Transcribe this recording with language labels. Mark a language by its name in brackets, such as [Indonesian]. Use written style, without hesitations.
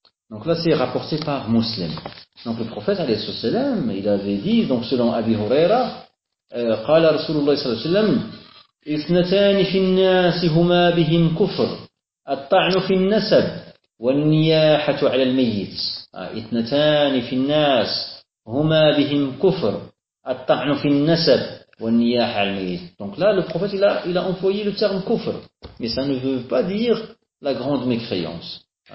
[French] Donc là c'est rapporté par Muslim. Donc le prophète alayhi salatu wasalam, il avait dit, donc selon Abi Huraira, [Arabic] qala Rasulullah sallallahu alayhi wasalam, ithnatan fi an-nas huma bihim kufr, at-ta'n fi an-nasab والنياحة على الميت. اثنتان في الناس هما بهم كفر الطعن في النسب والنياحة على الميت. [French] Donc là le prophète il a employé le terme kufr, mais ça ne veut pas dire la grande mécréance.